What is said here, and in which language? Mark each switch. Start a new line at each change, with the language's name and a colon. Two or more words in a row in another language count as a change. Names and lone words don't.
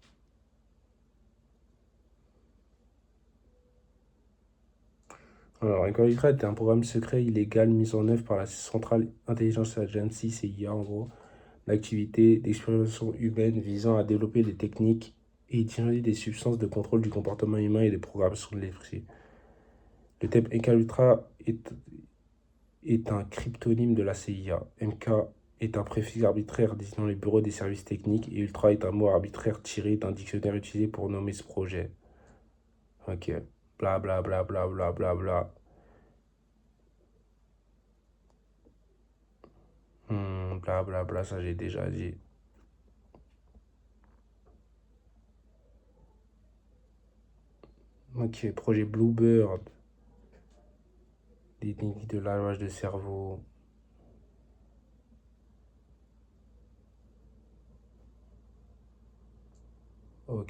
French: Alors, Incognita était un programme secret illégal mis en œuvre par la Central Intelligence Agency, CIA en gros, l'activité d'expérimentation humaine visant à développer des techniques et utiliser des substances de contrôle du comportement humain et des programmations de l'esprit. Le thème MK Ultra est un cryptonyme de la CIA. MK est un préfixe arbitraire désignant les bureaux des services techniques et Ultra est un mot arbitraire tiré d'un dictionnaire utilisé pour nommer ce projet. Ok. Bla bla bla bla bla bla bla. Bla bla bla, ça j'ai déjà dit. Ok, projet Bluebird. Des techniques de lavage de cerveau. Ok.